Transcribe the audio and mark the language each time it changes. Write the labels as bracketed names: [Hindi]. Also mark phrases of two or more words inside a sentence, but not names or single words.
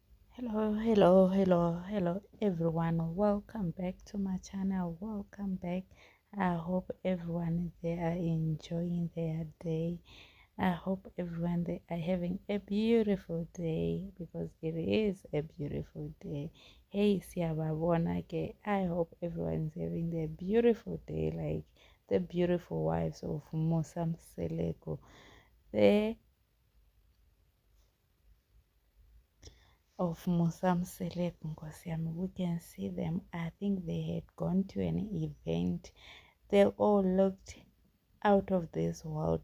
[English] Hello everyone. Welcome back to my channel. Welcome back. I hope everyone they are enjoying their day. I hope everyone they are having a beautiful day because it is a beautiful day. [Zulu] Hey siyababona ke. [English] I hope everyone's having their beautiful day, like the beautiful wives of Musa Mseleko. [Zulu] Musa Mseleko, Nkosi yami. [English] We can see them. I think they had gone to an event. They all looked out of this world.